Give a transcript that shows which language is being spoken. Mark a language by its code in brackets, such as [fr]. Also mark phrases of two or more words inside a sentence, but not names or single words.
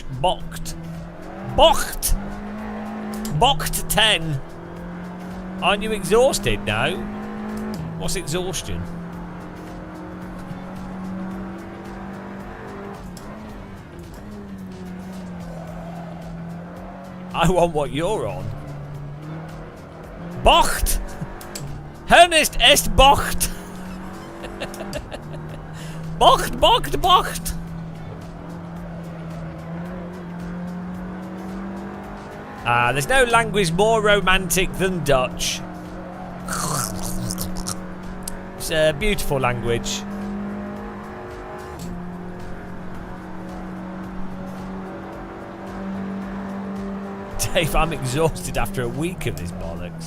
[nl] Bocht. Bocht! Bocht 10. [en] Aren't you exhausted now? What's exhaustion? I want what you're on. [nl] Bocht! Ernest est Bocht! Bocht, Bocht, Bocht! [en] There's no language more romantic than Dutch. It's a beautiful language. Dave, I'm exhausted after a week of this bollocks.